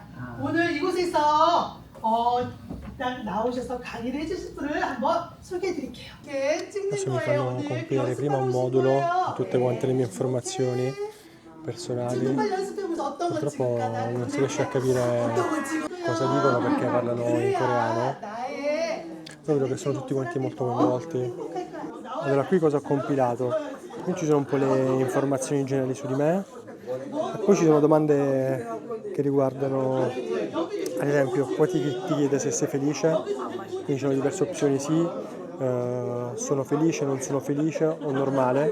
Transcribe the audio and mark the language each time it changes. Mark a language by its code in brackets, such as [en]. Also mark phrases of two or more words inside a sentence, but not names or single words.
[ko] 오늘 이곳에서 일단 나오셔서 강의를 해주실 분을 한번 소개해 드릴게요. 네, 찍는 [it] Adesso mi [ko] 거예요. [it] fanno [ko] 오늘 [it] compiere prima un modulo di tutte quante le mie informazioni personali. [ko] 정말 연습해보면서 어떤 건 [it] Purtroppo [ko] 찍을까? [it] non si riesce a capire cosa dicono perché parlano in coreano. Però vedo che sono tutti quanti molto coinvolti. Allora, qui cosa ho compilato? Qui ci sono un po' le informazioni generali su di me, e poi ci sono domande che riguardano, ad esempio, qua ti chiede se sei felice, quindi ci sono diverse opzioni: sì, sono felice, non sono felice o normale.